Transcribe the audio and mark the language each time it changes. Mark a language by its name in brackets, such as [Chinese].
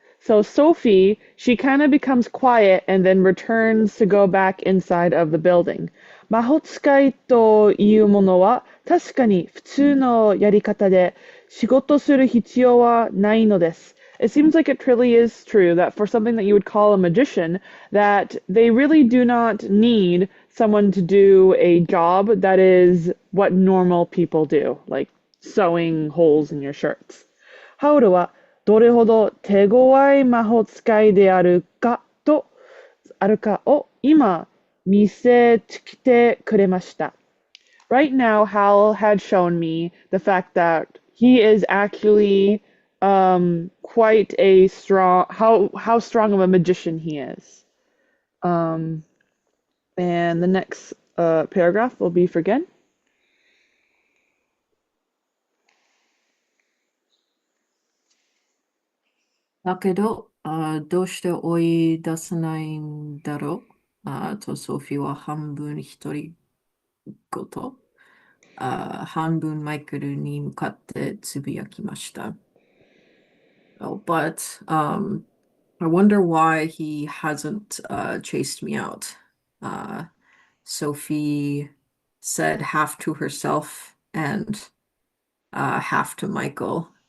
[English] So Sophie, she kind of becomes quiet and then returns to go back inside of the building. [Japanese] 魔法使いというものは確かに普通のやり方で仕事する必要はないのです。 [English] It seems like it really is true that for something that you would call a magician, that they really do not need someone to do a job that is what normal people do, like sewing holes in your shirts. [Japanese] ハウルはどれほど手強い魔法使いであるかを今見せつけてくれました。 [English] Right now, Hal had shown me the fact that he is actually quite a strong how strong of a magician he is. Um, and the next paragraph will be for Gen. [Japanese] だけど、どうして追い出さないんだろうと、ソフィーは半分独り言、半分マイケルに向かってつぶやきました。 [English] Oh, but I wonder why he hasn't chased me out. Sophie said half to herself and half to Michael.